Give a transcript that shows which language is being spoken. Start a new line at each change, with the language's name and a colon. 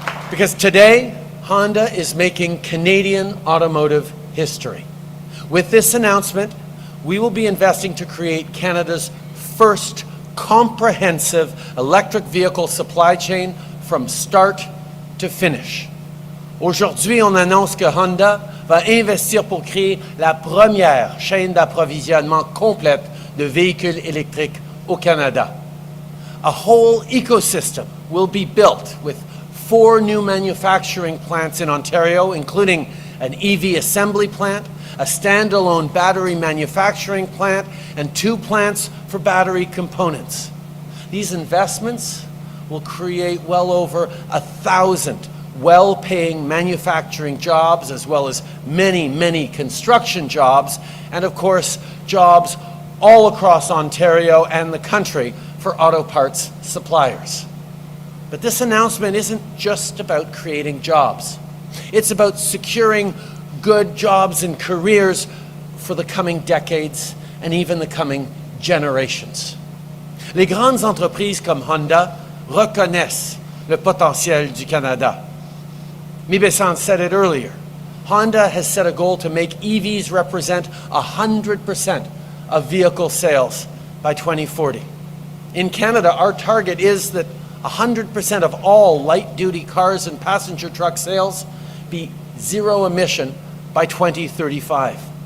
English: Because today, Honda is making Canadian automotive history. With this announcement, we will be investing to create Canada's first comprehensive electric vehicle supply chain from start to finish.
French: Aujourd'hui, on annonce que Honda va investir pour créer la première chaîne d'approvisionnement complète de véhicules électriques au Canada.
English: A whole ecosystem will be built with 4 new manufacturing plants in Ontario, including an EV assembly plant, a standalone battery manufacturing plant, and 2 plants for battery components. These investments will create well over 1,000 well-paying manufacturing jobs, as well as many, many construction jobs, and of course, jobs all across Ontario and the country for auto parts suppliers. But this announcement isn't just about creating jobs. It's about securing good jobs and careers for the coming decades and even the coming generations.
French: Les grandes entreprises comme Honda reconnaissent le potentiel du Canada.
English: Mibe-san said it earlier. Honda has set a goal to make EVs represent 100% of vehicle sales by 2040. In Canada, our target is that 100% of all light-duty cars and passenger truck sales be zero emission by 2035.